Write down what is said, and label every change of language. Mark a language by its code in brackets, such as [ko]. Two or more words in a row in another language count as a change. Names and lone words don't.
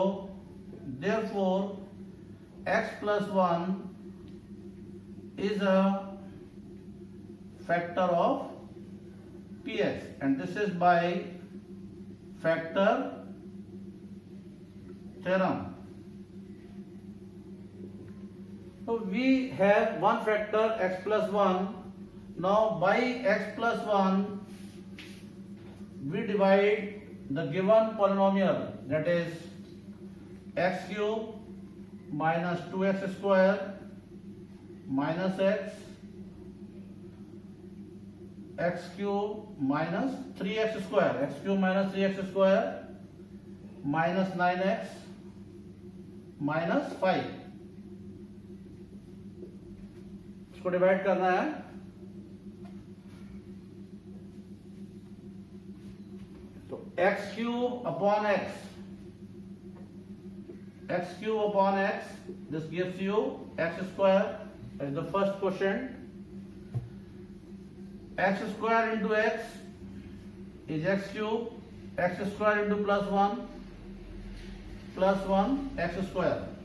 [en] Therefore x plus 1 is a factor of px, and this is by factor theorem. So we have one factor x plus 1. Now by x plus 1 we divide the given polynomial, that is x cube minus 2x square minus x cube minus 3x square, x cube minus 3x square minus 9x minus 5. [hi] इसको डिवाइड करना है. [en] तो x cube upon x, x cube upon x, this gives you x square as the first quotient. X square into x is x cube, x square into plus 1 x square.